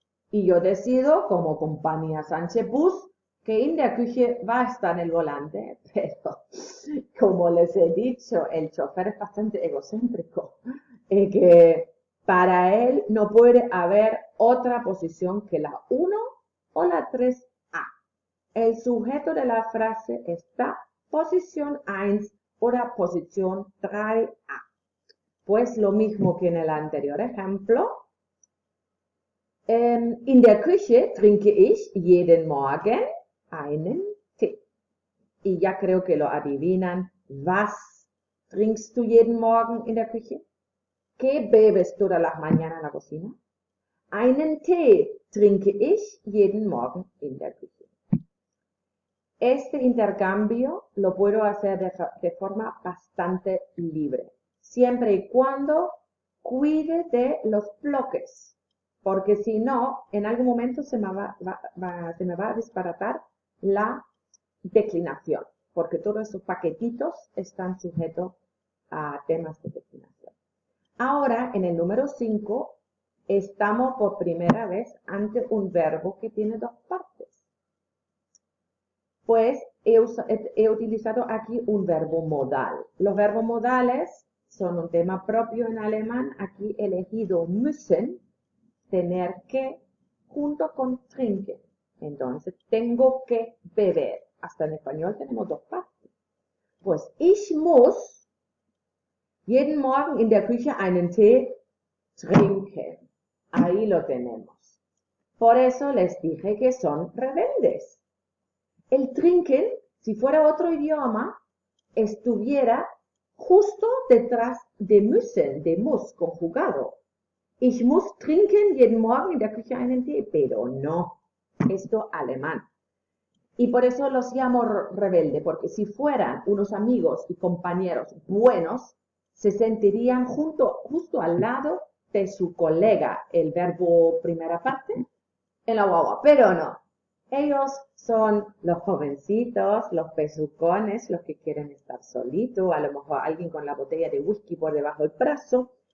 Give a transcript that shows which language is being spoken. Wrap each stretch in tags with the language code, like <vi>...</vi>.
<es>Y yo decido, como compañía Sánchez Bus, que</es> <de>in der Küche</de> <es>va a estar en el volante, pero como les he dicho, el chofer es bastante egocéntrico, que para él no puede haber otra posición que la 1 o la 3A. El sujeto de la frase está posición 1 o posición 3A. Pues lo mismo que en el anterior ejemplo.</es> <de>In der Küche trinke ich jeden Morgen einen Tee.</de> <es>Y ya creo que lo adivinan.</es> <de>Was trinkst du jeden Morgen in der Küche?</de> <es>¿Qué bebes todas las mañanas en la cocina?</es> <de>Einen Tee trinke ich jeden Morgen in der Küche.</de> <es>Este intercambio lo puedo hacer de forma bastante libre, siempre y cuando cuide de los bloques, porque si no, en algún momento se me va a disparatar la declinación, porque todos esos paquetitos están sujetos a temas de declinación. Ahora, en el número 5, estamos por primera vez ante un verbo que tiene dos partes. Pues he utilizado aquí un verbo modal. Los verbos modales son un tema propio en alemán. Aquí he elegido müssen, tener que, junto con trinken. Entonces, tengo que beber. Hasta en español tenemos dos partes.</es> <de>Pues, ich muss jeden Morgen in der Küche einen Tee trinken.</de> <es>Ahí lo tenemos. Por eso les dije que son rebeldes. El trinken, si fuera otro idioma, estuviera justo detrás de müssen, de muss, conjugado.</es> <de>Ich muss trinken jeden Morgen in der Küche einen Tee,</de> <es>pero no, esto alemán. Y por eso los llamo rebelde, porque si fueran unos amigos y compañeros buenos, se sentirían justo al lado de su colega, el verbo primera parte, en la guagua, pero no. Ellos son los jovencitos, los besucones, los que quieren estar solitos, a lo mejor alguien con la botella de whisky por debajo del brazo.</es>